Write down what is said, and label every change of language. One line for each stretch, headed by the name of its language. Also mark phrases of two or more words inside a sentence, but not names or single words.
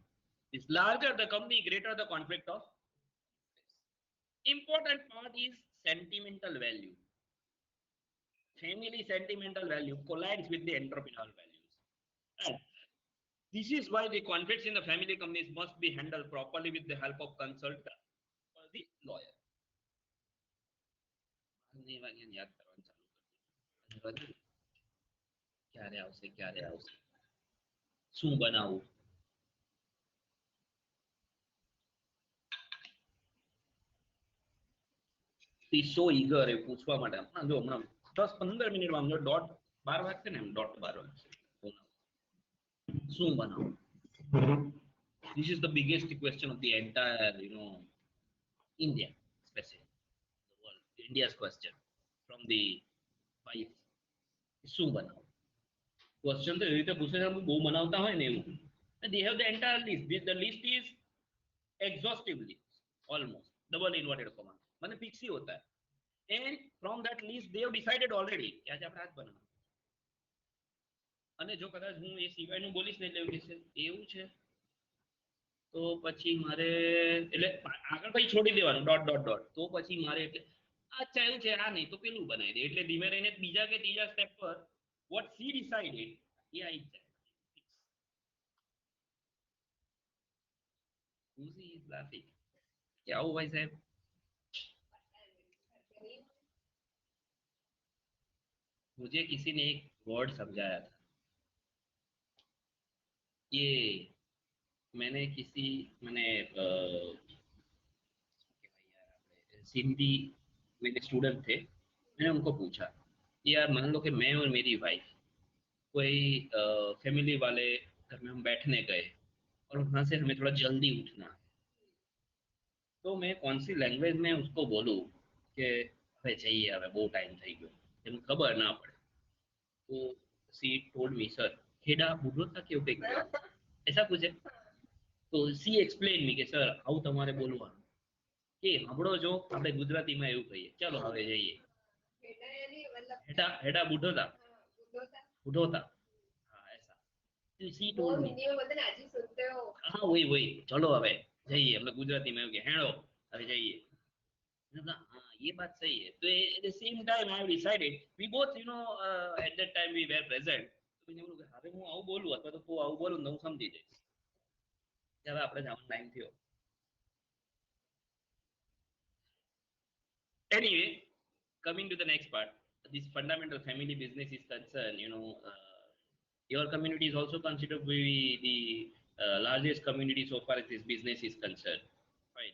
English: Is larger the company, greater the conflict of important part is sentimental value. Family sentimental value collides with the entrepreneurial values. And this is why the conflicts in the family companies must be handled properly with the help of consultant or the lawyer.
Gujarati: શું બનાવું?
English: He's so eager
Gujarati: એ પૂછવા માટે. જો હમણાં 10-15 મિનિટમાં જો ડોટ 12 વાગશે ને, ડોટ 12 વાગશે. શું બનાવું?
English: This is the biggest question of the entire, India, especially the world. India's question from the wife.
Gujarati: શું બનાવું? Question તો એવી રીતે પૂછે છે, બહુ બનાવતા હોય ને એવું.
English: They have the entire list. The list is exhaustively almost double inverted comma.
Gujarati: મને ફિક્સ
Hindi: ही होता है.
English: And from that list they have decided already
Gujarati: કે આજે આપણે આજ બનાવવાનું. અને જો કદાચ હું એ સિવાયનું બોલીશ ને એટલે એવું કહેશે એવું છે, તો પછી મારે એટલે આગળ પછી છોડી દેવાનું ડોટ ડોટ ડોટ, તો પછી મારે એટલે અચ્છા એવું છે આ નહીં તો પેલું બનાવી દે, એટલે ધીમે રહીને બીજા કે ત્રીજા સ્ટેપ પર
English: what she decided
Gujarati: એ આવી જાય.
English: Who's is laughing?
Hindi: क्या हुआ भाई साहब? मुझे किसी ने एक वर्ड समझाया था, ये मैंने सिंधी मेरे स्टूडेंट थे, मैंने उनको पूछा यार मान लो कि मैं और मेरी वाइफ कोई फैमिली वाले घर में हम बैठने गए और वहां से हमें थोड़ा जल्दी उठना, तो मैं कौन सी लैंग्वेज में उसको बोलूँ कि
Gujarati: હવે જઈએ હવે બહુ ટાઈમ થઈ ગયો, એનું ખબર ના પડે.
Hindi: तो
English: she told me
Hindi: सर हेडा बूढ़ो था कि ऐसा कुछ है.
Gujarati: तो
English: she explain me
Gujarati: કે સર આવું તમારે બોલવાનું કે સાંભળો જો આપણે ગુજરાતીમાં એવું કહીએ ચાલો હવે જઈએ.
Hindi: हेडा हेडा बूढ़ो था, बूढ़ो था, हाँ ऐसा.
English: she told me,
Hindi: हाँ वही वही, चलो
Gujarati: હવે જઈએ, આપણે ગુજરાતીમાં એવું કે હેડો હવે જઈએ.
Hindi: हाँ ये बात सही है.
English: तो at the same time I have decided we both at that time we were present.
Gujarati: તો મેં બોલું કે હવે હું આવું બોલું અથવા તો તું આવું બોલું ને હું સમજી જઈશ કે હવે આપણે જવાનો ટાઈમ થયો.
English: Anyway, coming to the next part, this fundamental family business is concerned, your community is also considered to be the largest community so far as this business is concerned, right?